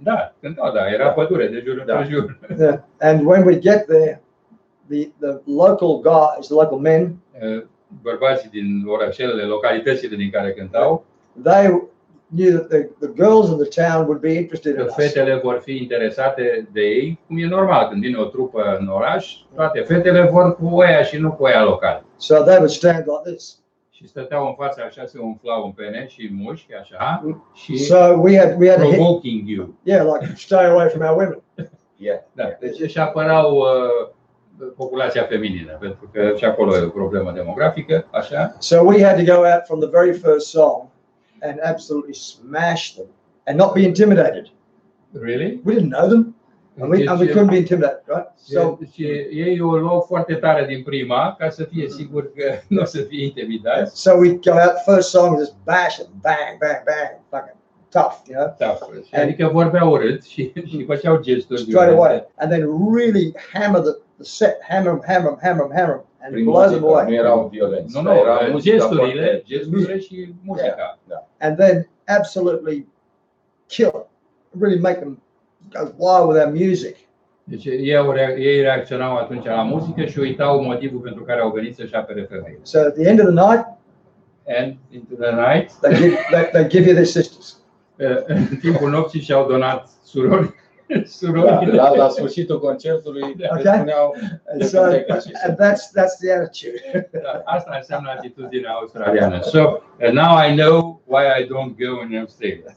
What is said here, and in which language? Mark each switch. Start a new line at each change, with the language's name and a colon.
Romanian: Da, cântau, da, era pădure de jur împrejur.
English: Yeah, and when we get there, the local guys, the local men,
Romanian: bărbații din orașele, localitățile din care cântau,
English: they knew that the girls in the town would be interested in us.
Romanian: Fetele vor fi interesate de ei, cum e normal, când vine o trupă în oraș, toate fetele vor cu oia și nu cu oia locali.
English: So they would stand like this.
Romanian: Și stăteau în fața așa, se umflau în pene și mușchi, așa, și
English: so we had provoking you. Yeah, like stay away from our women. Yeah.
Romanian: Da, deci își apărau populația feminină, pentru că și acolo e o problemă demografică, așa.
English: So we had to go out from the very first song and absolutely smash them and not be intimidated. Really? We didn't know them. And we couldn't be intimidated, right? So
Romanian: ei o luau foarte tare din prima, ca să fie sigur că nu o să fie intimidați.
English: So we'd go out first song and just bash them, bang, bang, bang, fucking tough, you know. Tough.
Romanian: Adică vorbeau urât și făceau gesturi
English: straight away, and then really hammer the set, hammer them, and blow them away.
Romanian: Nu erau violenți. Nu, erau gesturile și muzica.
English: And then absolutely kill, really make them go wild with our music.
Romanian: Deci ei reacționau atunci la muzică și uitau motivul pentru care au venit să-și apere femeile.
English: So at the end of the night, into the night, they give you their sisters.
Romanian: În timpul nopții și-au donat surori. La sfârșitul concertului spuneau
English: and that's the attitude.
Romanian: Asta înseamnă atitudinea australiană.
English: So now I know why I don't go in Australia.